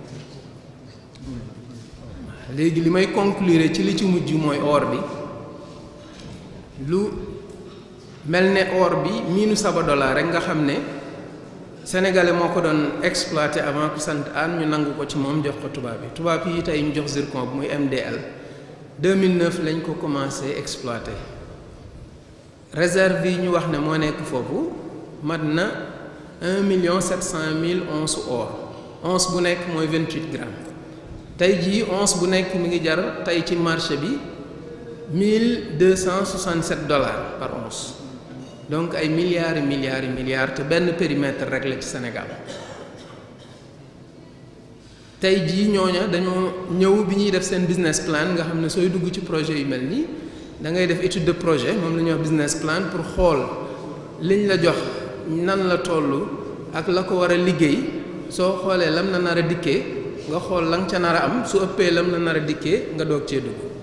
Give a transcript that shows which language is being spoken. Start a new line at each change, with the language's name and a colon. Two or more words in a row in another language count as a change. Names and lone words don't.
Wolof: léegi li may conclure ci li ci mujj mooy or bi lu mel ne or bi miinu Sabodala rek nga xam ne sénégalais moo ko doon
French: exploité avant
Wolof: ku sant aan ñu nangu ko ci moom jox ko tubaab yi tey ñu jox zircon bi muy MDL 2009 lañ ko
French: commencé exploité réserve
Wolof: yi ñu wax ne moo nekk foofu mat na 1,7
French: million once or once
Wolof: bu nekk mooy 28 grammes tey jii once bu nekk mi ngi jar tey ci marché bi $1,267
French: par once donc
Wolof: ay milliards te benn périmètre rek la ci Sénégal tey jii ñooña dañoo ñëw bi ñuy def seen
English: business plan
Wolof: nga xam ne sooy dugg ci projet yu mel nii da ngay def
French: étude de projet
Wolof: moom la ñuy wax
English: business plan
Wolof: pour xool liñ la jox nan la toll ak la ko war a liggéey soo xoolee lam na nar a dikkee nga xool la nga ca nar a am su ëppee lam na nar a dikkee nga doog cee dugg